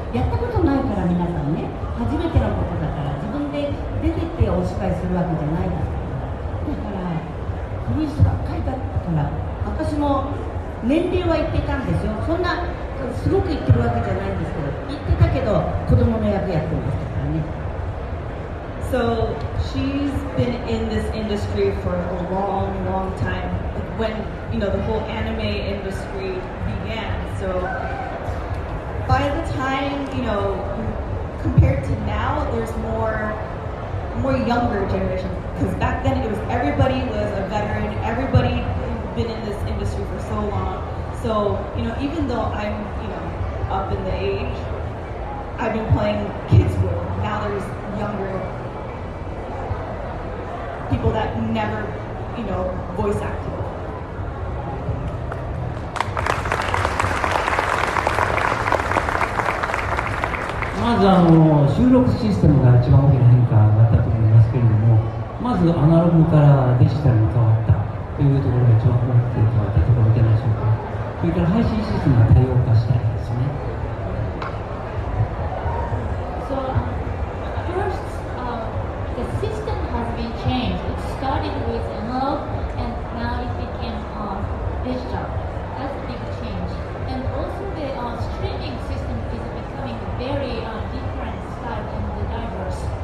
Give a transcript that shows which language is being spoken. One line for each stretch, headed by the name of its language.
Japanese: やったことないから皆さんね、初めてのことだから自分で出てってお芝居するわけじゃないですから。だから古い人ばっかりだったから、私も年齢は言ってたんですよ。そんなすごく言ってるわけじゃないんですけど、言ってたけど子供の役やってましたからね。
English: So she's been in this industry for a long time. When the whole anime industry began. So by the time compared to now, there's more younger generation. Because back then it was everybody was a veteran. Everybody had been in this industry for so long. So even though I'm up in the age, I've been playing kids' role. Now there's younger people that never, voice acted.
Japanese: まず収録システムが一番大きな変化があったと思いますけれども、まずアナログからデジタルに変わったというところが一番大きく変わったところじゃないでしょうか。それから配信システムが多様化したいですね。
English: So first, the system has been changed. It started with analog, and now it became digital. That's a big change. And also the streaming system is becoming very different style and diverse.